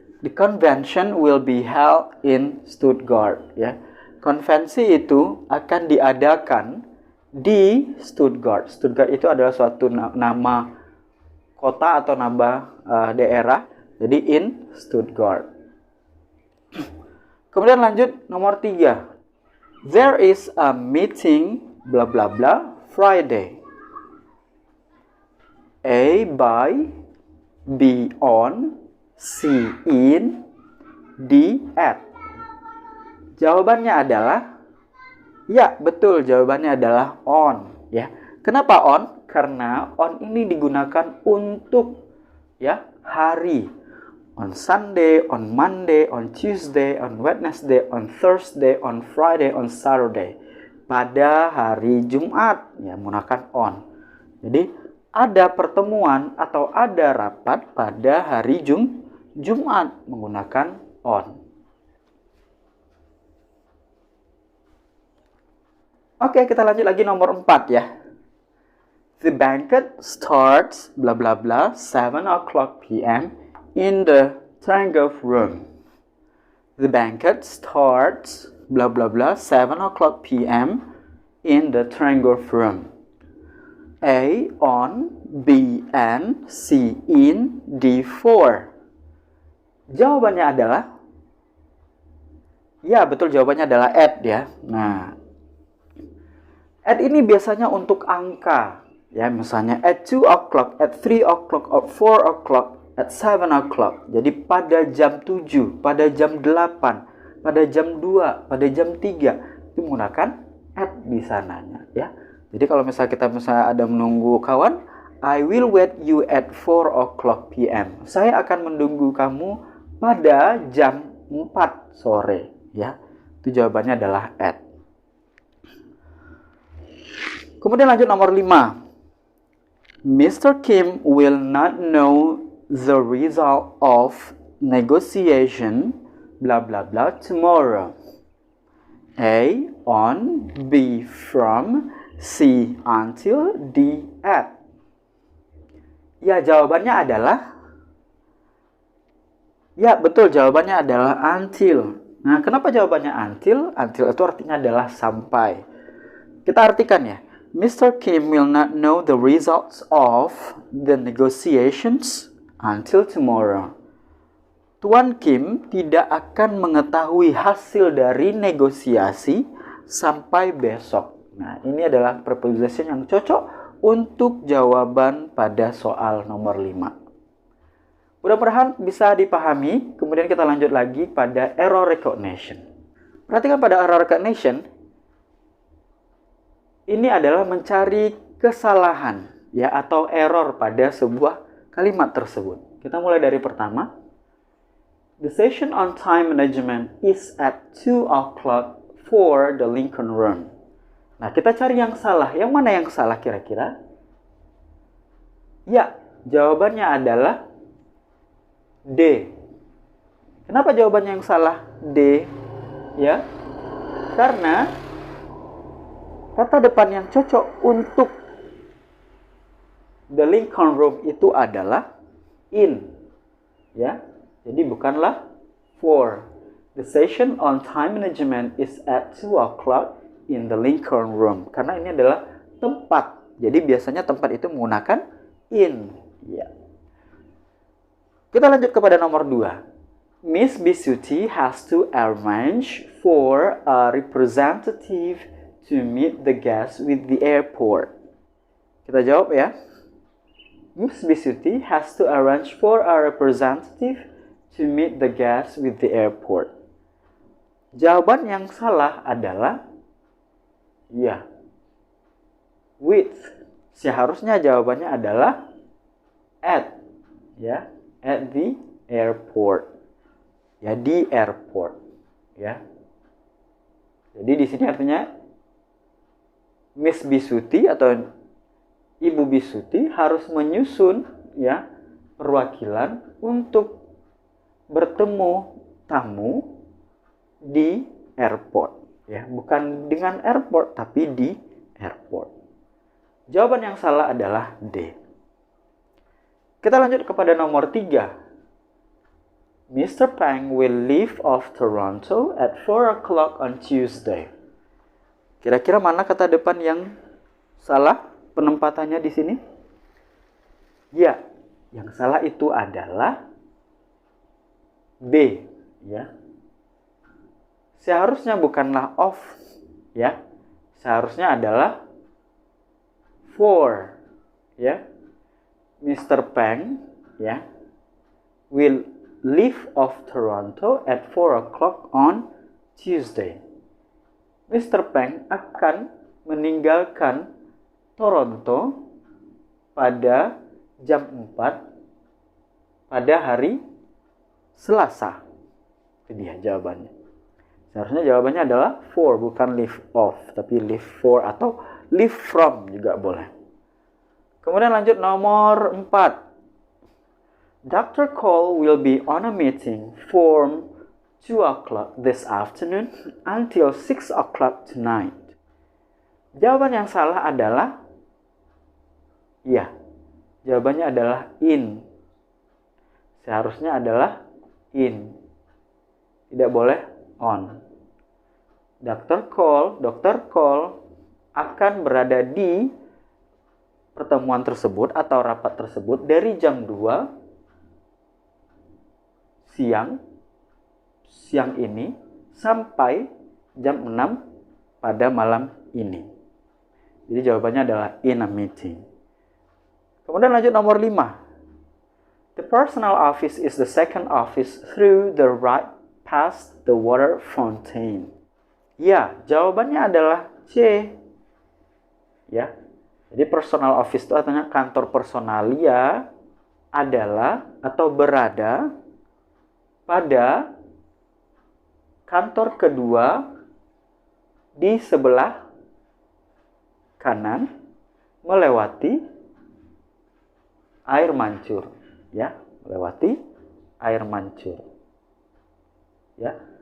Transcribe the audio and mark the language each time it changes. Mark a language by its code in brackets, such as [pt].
[en] The convention will be held in Stuttgart, ya. [id] Konvensi itu akan diadakan di Stuttgart. Stuttgart itu adalah suatu nama kota atau nama daerah. Jadi [en] in Stuttgart. [id] Kemudian lanjut nomor 3. [en] There is a meeting bla bla bla Friday. A. By, B. On, C. In, D. At. [id] Jawabannya adalah, ya betul, jawabannya adalah on. Ya, kenapa on? Karena on ini digunakan untuk ya hari. [en] On Sunday, on Monday, on Tuesday, on Wednesday, on Thursday, on Friday, on Saturday. [id] Pada hari Jumat, ya menggunakan on. Jadi ada pertemuan atau ada rapat pada hari Jumat menggunakan on. Oke, kita lanjut lagi nomor 4 ya. [en] The banquet starts blah blah blah 7 o'clock p.m. in the Trangrove room. The banquet starts blah blah blah 7 o'clock p.m. in the Trangrove room. A. On, B. And, C. In, D. For. [id] Jawabannya adalah, ya betul, jawabannya adalah at ya. Nah, at ini biasanya untuk angka. Ya, misalnya [en] at 2 o'clock, at 3 o'clock, at 4 o'clock, at 7 o'clock. [id] Jadi pada jam 7, pada jam 8, pada jam 2, pada jam 3. Itu menggunakan at di sananya. Ya. Jadi kalau misalnya kita ada menunggu kawan, [en] I will wait you at 4 o'clock p.m. [id] Saya akan menunggu kamu pada jam 4 sore. Ya, itu jawabannya adalah at. Kemudian lanjut nomor 5. Mr. [en] Kim will not know the result of negotiation blah blah blah tomorrow. A. On, B. From, C. Until, D. At. [id] Ya, jawabannya adalah, ya betul, jawabannya adalah until. Nah, kenapa jawabannya until? Until itu artinya adalah sampai. Kita artikan ya. Mr. [en] Kim will not know the results of the negotiations until tomorrow. [id] Tuan Kim tidak akan mengetahui hasil dari negosiasi sampai besok. Nah, ini adalah preposition yang cocok untuk jawaban pada soal nomor 5. Mudah-mudahan bisa dipahami. Kemudian kita lanjut lagi pada error recognition. Perhatikan pada error recognition. Ini adalah mencari kesalahan ya atau error pada sebuah kalimat tersebut. Kita mulai dari pertama. [en] The session on time management is at 2 o'clock for the Lincoln Room. [id] Nah, kita cari yang salah. Yang mana yang salah kira-kira? Ya, jawabannya adalah D. Kenapa jawabannya yang salah? D. Ya, karena kata depan yang cocok untuk the Lincoln Room itu adalah in. Ya. Jadi bukanlah for. [en] The session on time management is at 2 o'clock in the Lincoln Room. [id] Karena ini adalah tempat. Jadi biasanya tempat itu menggunakan in. Ya. Kita lanjut kepada nomor 2. [en] Miss Bisuti has to arrange for a representative to meet the guest with the airport. [id] Kita jawab ya. [en] Miss Bisuti has to arrange for a representative to meet the guest with the airport. [id] Jawaban yang salah adalah ya, with. Seharusnya jawabannya adalah at. Ya, [en] at the airport. [id] Ya, di airport. Ya. Jadi di sini artinya Miss Bisuti atau Ibu Bisuti harus menyusun ya perwakilan untuk bertemu tamu di airport ya, bukan dengan airport tapi di airport. Jawaban yang salah adalah D. Kita lanjut kepada nomor 3. Mr. [en] Pang will leave of Toronto at 4 o'clock on Tuesday. [id] Kira-kira mana kata depan yang salah penempatannya di sini? Ya, yang salah itu adalah B, ya. Seharusnya bukanlah of, ya. Seharusnya adalah for, ya. [en] Mr. Peng, ya, will leave of Toronto at 4 o'clock on Tuesday. Mr. [id] Peng akan meninggalkan Toronto pada jam 4 pada hari Selasa. Itu dia jawabannya. Seharusnya jawabannya adalah for, bukan leave off, tapi leave for atau leave from juga boleh. Kemudian lanjut nomor 4. Dr. [en] Cole will be on a meeting from 2 o'clock this afternoon until 6 o'clock tonight. [id] Jawaban yang salah adalah ya. Jawabannya adalah in. Seharusnya adalah in. Tidak boleh on. Dr. Cole akan berada di pertemuan tersebut atau rapat tersebut dari jam 2 siang ini sampai jam 6 pada malam ini. Jadi jawabannya adalah [en] in a meeting. [id] Kemudian lanjut nomor 5. [en] The personal office is the second office through the right past the water fountain. [id] Ya, jawabannya adalah C. Ya. Jadi personal office itu artinya kantor personalia adalah atau berada pada kantor kedua di sebelah kanan melewati air mancur, ya, melewati air mancur. Ya.